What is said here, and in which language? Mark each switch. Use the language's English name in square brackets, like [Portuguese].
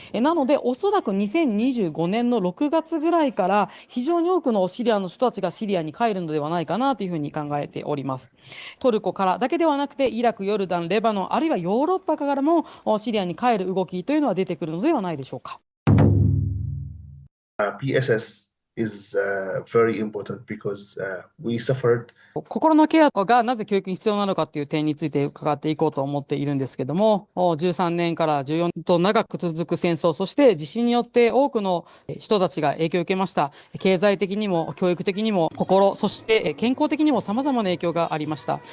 [Japanese] なので、おそらく2025年の6月ぐらいから非常に多くのシリアの人たちがシリアに帰るのではないかなというふうに考えております。トルコからだけではなくて、イラク、ヨルダン、レバノン、あるいはヨーロッパからもシリアに帰る動きというのは出てくるのではないでしょうか。 [English] PSS is very important because we suffered. [Japanese] 心のケアがなぜ教育に必要なのかという点について伺っていこうと思っているんですけども、13年から14年と長く続く戦争、そして地震によって多くの人たちが影響を受けました。経済的にも教育的にも心、そして健康的にも様々な影響がありました。